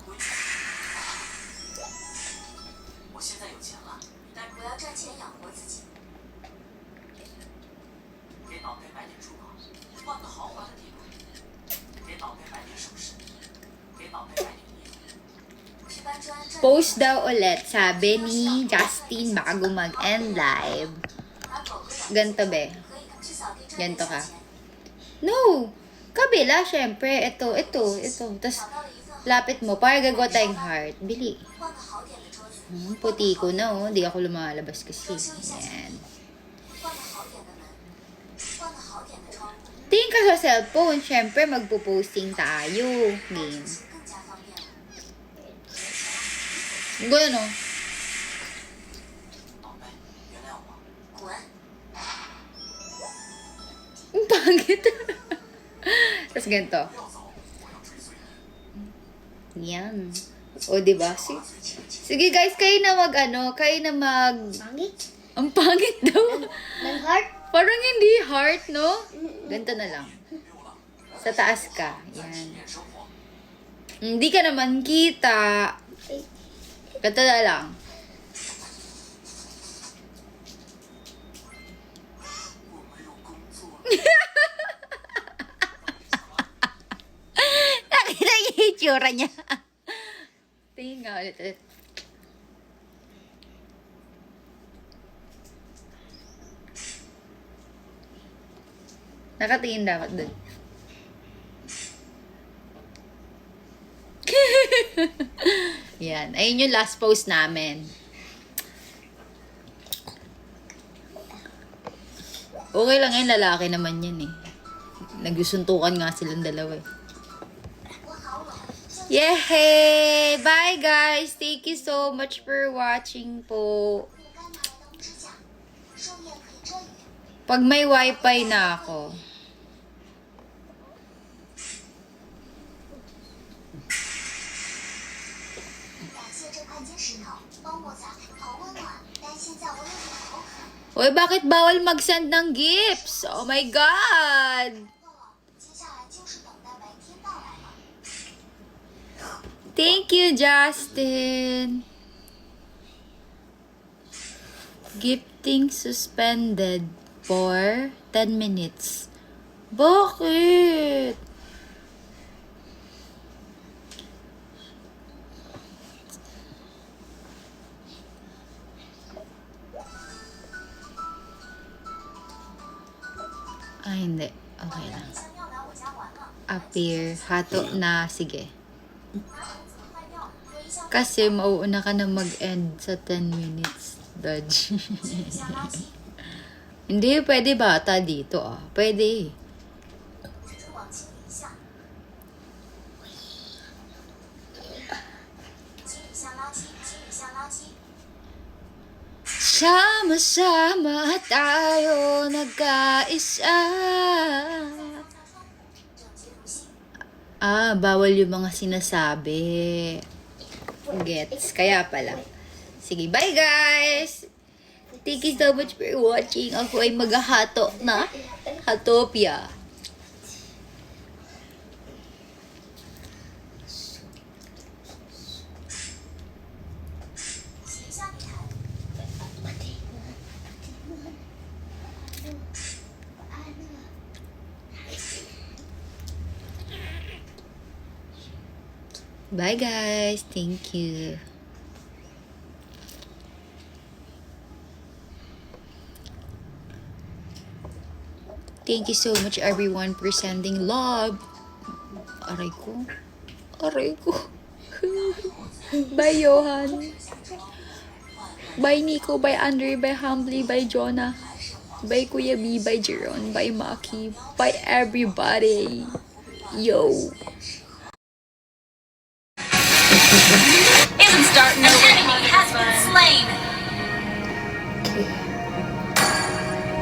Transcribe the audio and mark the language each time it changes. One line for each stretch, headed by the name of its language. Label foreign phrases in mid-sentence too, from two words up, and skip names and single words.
Chinese: 我现在有钱了，但我要赚钱养活自己。给脑袋买点珠宝，换个豪华的地方；给脑袋买点首饰，给脑袋买点衣服。去搬砖赚
Filipino: Post daw ulit, sabi ni Justin bago mag-end live.
Chinese: 把狗狗养
Filipino: Ganto be.
Chinese: 可以去扫地赚
Filipino: Ganto
Chinese: 点
Filipino: ka.
Chinese: 小钱。
Filipino: No! Kabila, syempre. Ito. Tapos,
Chinese: 找到了一份
Filipino: lapit mo. Para gagawa tayong heart. Bili.
Chinese: 换个好点的桌子，
Filipino: Puti ko na, oh. Di ako lumalabas kasi. Yan.
Chinese: 换个好点的门，换个好点的窗户，
Filipino: Tingin ka sa cellphone. Syempre, magpo-posting tayo. Game.
Chinese: 更加方便了。
Filipino: Gano'n, oh.
Chinese: 脑袋，原谅我。滚！
Filipino: Ang pangit. Tapos ganito.
Chinese: 不要走，我要追随你。
Filipino: Yan. O, diba? Sige guys, kayo na mag... Pangit? Ang pangit daw. Ng heart? Parang hindi heart, no? Ganito na lang. Sa taas ka. Yan.
Chinese: 体验生活。
Filipino: Hindi ka naman kita. Ganito na lang.
Chinese: 我没有工作。
Filipino: Nakita niyo yung itsura niya. Tingin nga ulit. Nakatingin dapat dun. Yan. Ayun yung last post namin. Okay lang yan. Lalaki naman yan eh. Nagsusuntukan nga silang dalawa eh.
Chinese: 我好冷，
English: Yay! Bye guys! Thank you so much for watching po.
Chinese: 可以干嘛来当支架？树叶可以遮雨。
Filipino: Pag may wifi na ako.
Chinese: 感谢这块金石头，帮我擦，好温暖。但现在我有点口渴。
Filipino: Uy, bakit bawal mag-send ng gifts?
English: Oh my God!
Chinese: 饿了，接下来就是等待白天到来了。
English: Thank you, Justin. Gifting suspended for 10 minutes.
Filipino: Bakit? Ah, hindi. Okay lang.
Chinese: 香要来我家玩了，
Filipino: Appear. Hato na. Sige.
Chinese: 拿桶子坏掉，有一箱
Filipino: Kasi mauuna ka na mag-end sa 10 minutes. Dodge.
Chinese: 一箱垃圾，
Filipino: Hindi, pwede bata dito ah. Pwede.
Chinese: 蜘蛛网清理一下。清理一下垃圾，清理一下垃圾。
Filipino: Sama-sama tayo nag-aisa.
Chinese: 擦窗户，整洁如新。
Filipino: Ah, bawal yung mga sinasabi. Gets. Kaya pala. Sige,
English: bye guys! Thank you so much for watching.
Filipino: Ako ay maghahato na Hatopia.
Chinese: 洗一下地毯。
English: Bye guys! Thank you. Thank you so much everyone for sending love.
Filipino: Aray ko. Aray ko.
English: Bye Johan. Bye Nico. Bye Andre. Bye Humbly. Bye Jonah. Bye Kuya B. Bye Jeron. Bye Maki. Bye everybody. Yo. Isn't starting over. An enemy has been slain. Okay.